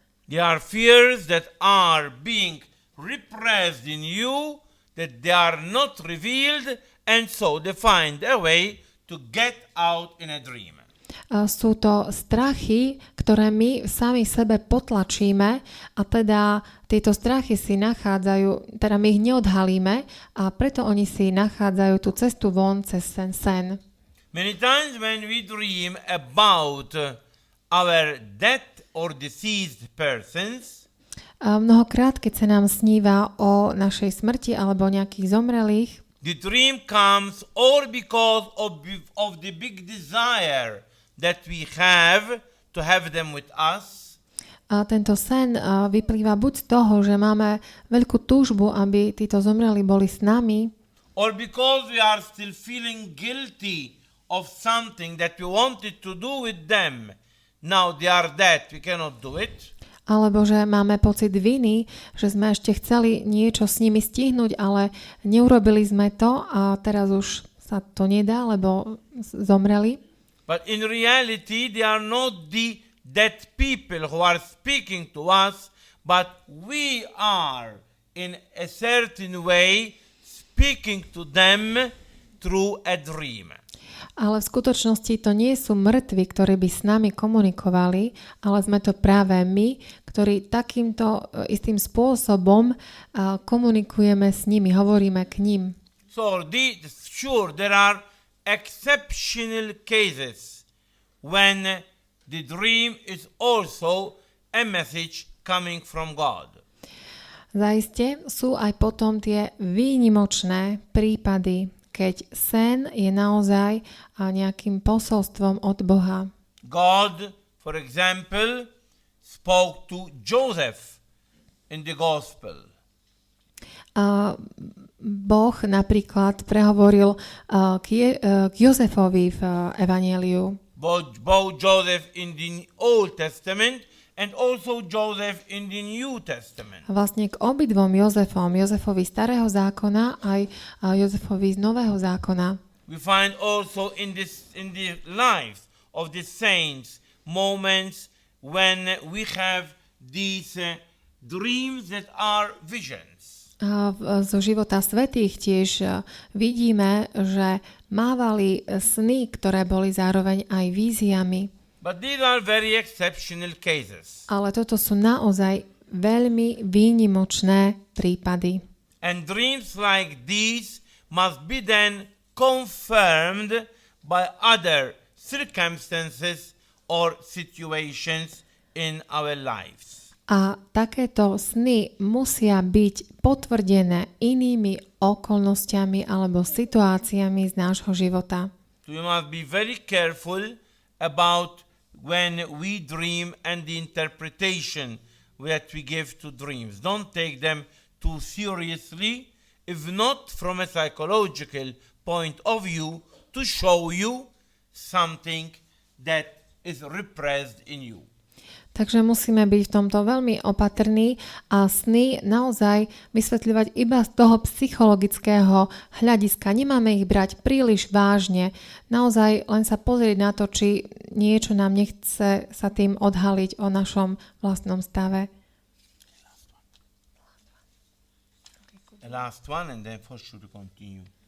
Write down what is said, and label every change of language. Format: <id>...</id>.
<en>There are fears that are being repressed in you, that they are not revealed, and so they find a way to get out in a dream.</en> <sk>Sú to strachy, ktoré my sami sebe potlačíme a teda tieto strachy si nachádzajú, teda my ich neodhalíme a preto oni si nachádzajú tú cestu von cez ten sen.</sk> <en>Many times when we dream about our dead or deceased persons,</en> <sk>mnohokrát, keď sa nám sníva o našej smrti alebo nejakých zomrelých,</sk> <en>the dream comes or because of the big desire that we have to have them with us.</en> <sk>A tento sen vyplýva buď z toho, že máme veľkú túžbu, aby títo zomreli boli s nami,</sk> <en>or because we are still feeling guilty of something that we wanted to do with them. Now they are dead, we cannot do it.</en> <sk>Alebo že máme pocit viny, že sme ešte chceli niečo s nimi stihnúť, ale neurobili sme to a teraz už sa to nedá, lebo zomreli.</sk> <en>But in reality, they are not the dead people who are speaking to us, but we are in a certain way speaking to them through a dream.</en> <sk>Ale v skutočnosti to nie sú mŕtvi, ktorí by s nami komunikovali, ale sme to práve my, ktorí takýmto istým spôsobom komunikujeme s nimi, hovoríme k ním.</sk> <en>So sure, there are exceptional cases when the dream is also a message coming from God.</en> <sk>Zaiste sú aj potom tie výnimočné prípady, keď sen je naozaj nejakým posolstvom od Boha.</sk> <en>God, for example, spoke to Joseph in the gospel.</en> <sk>Boh napríklad prehovoril k Jozefovi v Evanjeliu.</sk> <en>Both Joseph in the Old Testament and also Joseph in the New Testament.</en> <sk>Vlastne k obidvom Jozefovi starého zákona aj Jozefovi z nového zákona.</sk> <en>We find also in the lives of the saints moments when we have these dreams that are visions.</en> <sk>Zo života svätých tiež vidíme, že mávali sny, ktoré boli zároveň aj víziami.</sk> <en>But these are very exceptional cases.</en> <sk>Ale toto sú naozaj veľmi výnimočné prípady.</sk> <en>And dreams like these must be then confirmed by other circumstances or situations in our lives.</en> <sk>A takéto sny musia byť potvrdené inými okolnostiami alebo situáciami z nášho života.</sk> <en>We must be very careful about when we dream and the interpretation that we give to dreams. Don't take them too seriously, if not from a psychological point of view, to show you something that is repressed in you.</en> <sk>Takže musíme byť v tomto veľmi opatrní a sny naozaj vysvetľovať iba z toho psychologického hľadiska. Nemáme ich brať príliš vážne. Naozaj len sa pozrieť na to, či niečo nám nechce sa tým odhaliť o našom vlastnom stave.</sk> <en>The last one and then for sure to continue.</en>